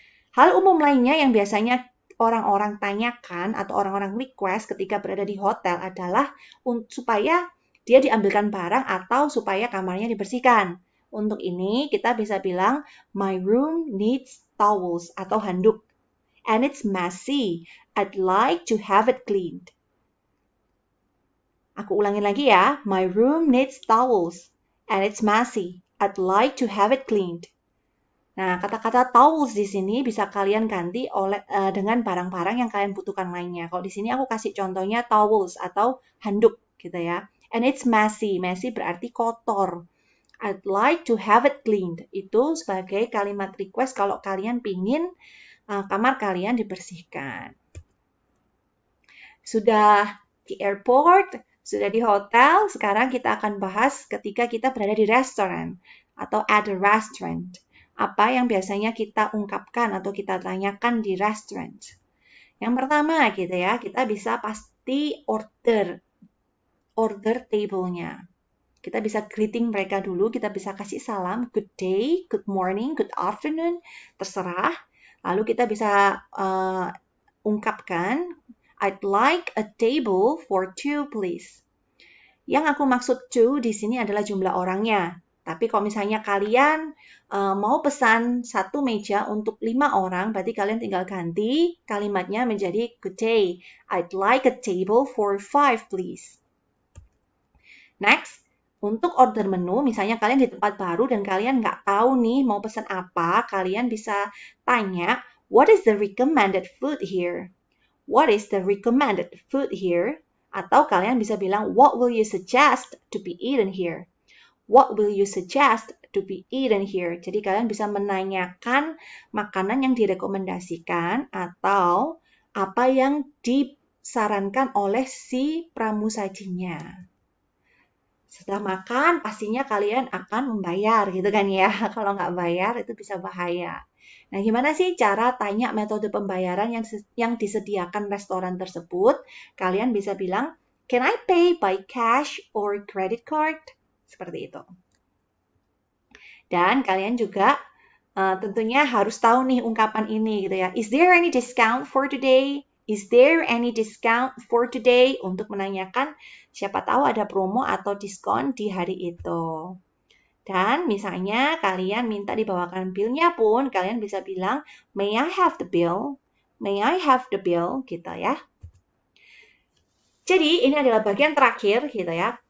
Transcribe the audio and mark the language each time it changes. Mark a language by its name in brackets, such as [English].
[Indonesian] Hal umum lainnya yang biasanya orang-orang tanyakan atau orang-orang request ketika berada di hotel adalah supaya dia diambilkan barang atau supaya kamarnya dibersihkan. Untuk ini kita bisa bilang, [English] my room needs towels [Indonesian] atau handuk. [English] And it's messy. I'd like to have it cleaned. [Indonesian] Aku ulangin lagi ya. [English] My room needs towels. And it's messy. I'd like to have it cleaned. [Indonesian] Nah, kata-kata towels di sini bisa kalian ganti dengan barang-barang yang kalian butuhkan lainnya. Kalau di sini aku kasih contohnya towels atau handuk gitu ya. [English] And it's messy. Messy [Indonesian] berarti kotor. [English] I'd like to have it cleaned. [Indonesian] Itu sebagai kalimat request kalau kalian pingin kamar kalian dibersihkan. Sudah di airport, sudah di hotel, sekarang kita akan bahas ketika kita berada di restoran atau [English] at a restaurant. [Indonesian] Apa yang biasanya kita ungkapkan atau kita tanyakan di restaurant. Yang pertama gitu ya, kita bisa pasti order table-nya. Kita bisa greeting mereka dulu, kita bisa kasih salam, [English] good day, good morning, good afternoon, [Indonesian] terserah. Lalu kita bisa ungkapkan, [English] I'd like a table for 2, please. [Indonesian] Yang aku maksud 2 di sini adalah jumlah orangnya. Tapi kalau misalnya kalian mau pesan 1 meja untuk 5 orang, berarti kalian tinggal ganti kalimatnya menjadi [English] good day. I'd like a table for 5, please. [Indonesian] Next, untuk order menu, misalnya kalian di tempat baru dan kalian nggak tahu nih mau pesan apa, kalian bisa tanya, [English] what is the recommended food here? What is the recommended food here? [Indonesian] Atau kalian bisa bilang, [English] what will you suggest to be eaten here? What will you suggest to be eaten here? [Indonesian] Jadi kalian bisa menanyakan makanan yang direkomendasikan atau apa yang disarankan oleh si pramusajinya. Setelah makan, pastinya kalian akan membayar gitu kan ya. Kalau nggak bayar, itu bisa bahaya. Nah, gimana sih cara tanya metode pembayaran yang disediakan restoran tersebut? Kalian bisa bilang, [English] can I pay by cash or credit card? [Indonesian] Seperti itu. Dan kalian juga tentunya harus tahu nih ungkapan ini gitu ya. [English] Is there any discount for today? Is there any discount for today? [Indonesian] Untuk menanyakan siapa tahu ada promo atau diskon di hari itu. Dan misalnya kalian minta dibawakan bill-nya pun, kalian bisa bilang, [English] may I have the bill? May I have the bill? [Indonesian] Gitu ya. Jadi ini adalah bagian terakhir gitu ya.